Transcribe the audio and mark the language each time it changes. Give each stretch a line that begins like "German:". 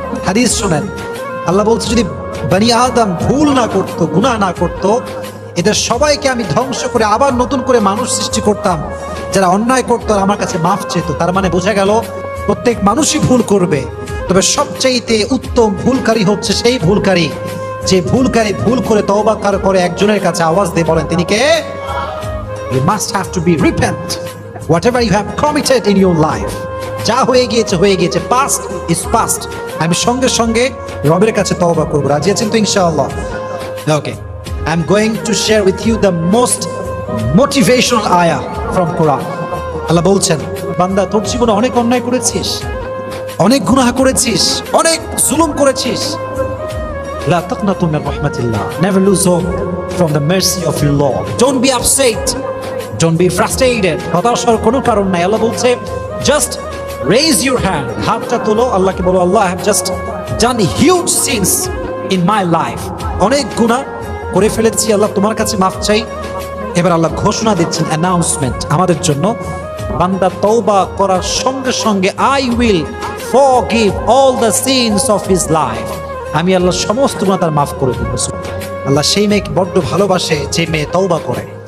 Bangla: হাদিস শুনেন, আল্লাহ বলছে যদি বনি আদম ভুল না করত, গুনাহ না করত, এদের সবাইকে আমি ধ্বংস করে আবার নতুন করে মানুষ সৃষ্টি করতাম যারা অন্যায় করতো আর আমার কাছে মাফ চেত। তার মানে বোঝা গেল প্রত্যেক মানুষই ভুল করবে, তবে সবচাইতে উত্তম ভুলকারী হচ্ছে সেই ভুলকারী যে ভুলকারী ভুল করে তওবা করে একজনের কাছে আওয়াজ দিয়ে বলেন তিনি কে?
English: You must have to be repent whatever you have committed in your life.
Bangla: যা হয়ে গিয়েছে হয়ে গিয়েছে,
English: past is past.
Bangla: আমি সঙ্গে সঙ্গে রবের কাছে তওবা করব। রাজি আছেন তো ইনশাআল্লাহ?
English: Okay, I'm going to share with you the most motivational ayah from Quran.
Bangla: আল্লাহ বলছেন, বান্দা তোর জীবনে অনেক অন্যায় করেছিস, অনেক গুনাহ করেছিস, অনেক জুলুম করেছিস।
Arabic: লা তাকনাতু মির রাহমাতিল্লাহ,
English: never lose hope from the mercy of your Lord. Don't be upset, don't be frustrated.
Bangla: হতাশার কোনো কারণ নাই। আল্লাহ বলছে
English: just raise your hand,
Bangla: হাতটা তোলো, আল্লাহকে বলো আল্লাহ
English: I have just done huge sins in my life.
Bangla: অনেক গুনাহ করে ফেলেছি, আল্লাহ তোমার কাছে মাফ চাই। এবার আল্লাহ ঘোষণা দিচ্ছেন, অ্যানাউন্সমেন্ট আমাদের জন্য, বান্দা তওবা করার সঙ্গে সঙ্গে
English: I will forgive all the sins of his life.
Bangla: আমি আল্লাহ সমস্ত গুনাহ তার মাফ করে দেব। আল্লাহ সেই মেয়েকে বড্ড ভালোবাসে যে মেয়ে তওবা করে।